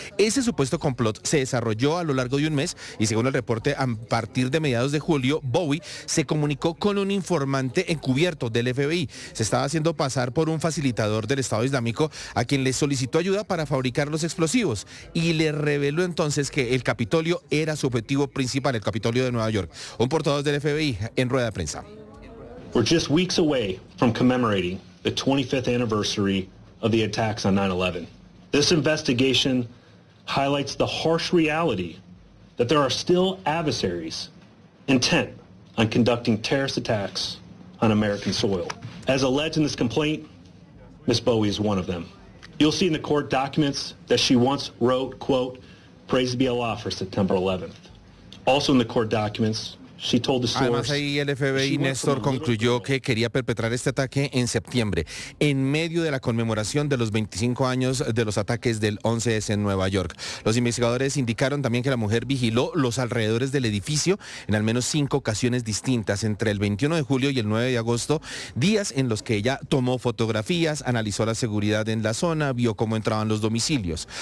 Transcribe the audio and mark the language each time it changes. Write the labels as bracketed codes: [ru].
[es] Ese supuesto complot se desarrolló a lo largo de un mes y, según el reporte, a partir de mediados de julio, Bowie se comunicó con un informante encubierto del FBI. Se estaba haciendo pasar por un facilitador del Estado Islámico, a quien le solicitó ayuda para fabricar los explosivos, y le reveló entonces que el Capitolio era su objetivo principal, el Capitolio de Nueva York. Un portavoz del FBI en rueda de prensa. [en] We're just weeks away from commemorating the 25th anniversary of the attacks on 9/11. This investigation highlights the harsh reality that there are still adversaries intent on conducting terrorist attacks on American soil. As alleged in this complaint, Ms. Bowie is one of them. You'll see in the court documents that she once wrote, quote, "Praise be Allah for September 11th." Also in the court documents, [es] además, ahí el FBI, Néstor, concluyó que quería perpetrar este ataque en septiembre, en medio de la conmemoración de los 25 años de los ataques del 11S en Nueva York. Los investigadores indicaron también que la mujer vigiló los alrededores del edificio en al menos 5 ocasiones distintas, entre el 21 de julio y el 9 de agosto, días en los que ella tomó fotografías, analizó la seguridad en la zona, vio cómo entraban los domicilios.